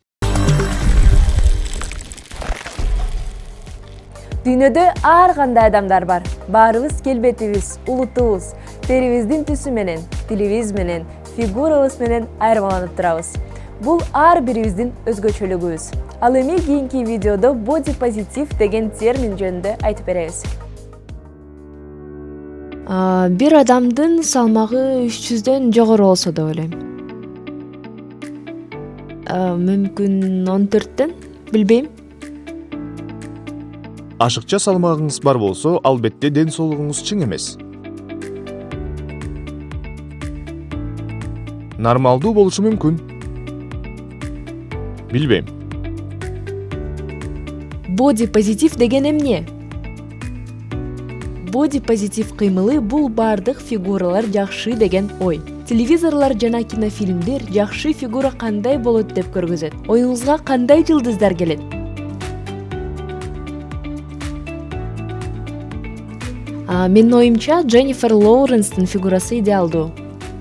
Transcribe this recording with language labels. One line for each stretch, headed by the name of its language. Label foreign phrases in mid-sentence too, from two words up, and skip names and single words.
Kyrgyz: Дүйнөдө ар кандай адамдар бар. Баарыбыз келбетибиз, улутубуз, терибиздин түсү менен, тилибиз менен, фигурабыз менен айырмаланып турабыз. Бул ар бирибиздин өзгөчөлүгүбүз. Ал эми кийинки видеодо
English: body positive
Kyrgyz: деген термин жөнүндө айтып беребиз. Бир адамдын салмагы 300дөн жогору болсо деп ойлойм. Мүмкүн 14дөн, билбейм. Ашыкча салмагыңыз бар болсо, албетте ден соолугуңуз чың эмес. Нормалдуу болушу мүмкүн. Билбейм.
English: Body positive
Kyrgyz: деген эмне?
English: Body positive
Kyrgyz: кыймылы бул бардык фигуралар жакшы деген ой. Телевизорлор жана кинофильмдер жакшы фигура кандай болот деп көргөзөт. Оюңузга кандай жылдыздар келет? Менин оюмча, Дженнифер Лоуренстин фигурасы идеалдуу.